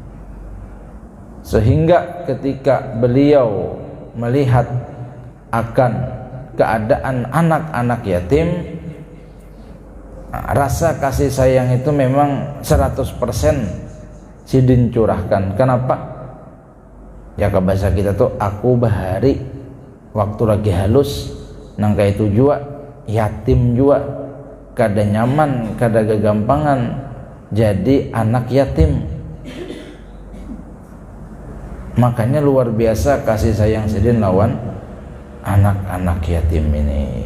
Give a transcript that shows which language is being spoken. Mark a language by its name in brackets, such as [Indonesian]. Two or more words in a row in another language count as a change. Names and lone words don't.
[Indonesian] sehingga ketika beliau melihat akan keadaan anak-anak yatim, rasa kasih sayang itu memang 100% Sidin curahkan. Kenapa? [Banjar] Ya ke bahasa kita tuh, aku bahari waktu lagi halus nangka itu jua yatim jua, kada nyaman, kada gagampangan jadi anak yatim. Makanya luar biasa kasih sayang Sidin lawan anak-anak yatim ini.